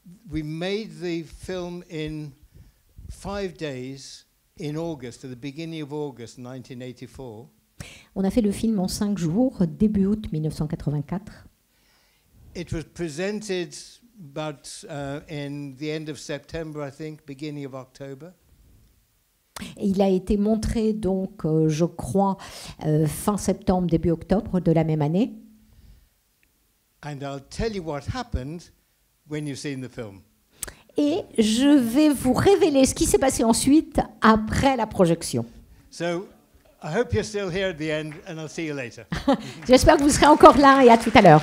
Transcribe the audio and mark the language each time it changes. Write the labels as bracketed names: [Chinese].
[English] We made the film in 5 days in August, at the beginning of August 1984. [French] On a fait le film en 5 jours, début août 1984. [English] It was presented about in the end of September, I think, beginning of October. [French] Et il a été montré, donc, je crois, fin septembre, début octobre de la même année. [English] And I'll tell you what happened when you've seen the film. [French] Et je vais vous révéler ce qui s'est passé ensuite, après la projection. [English] So I hope you're still here at the end, and I'll see you later. [French] J'espère que vous serez encore là et à tout à l'heure.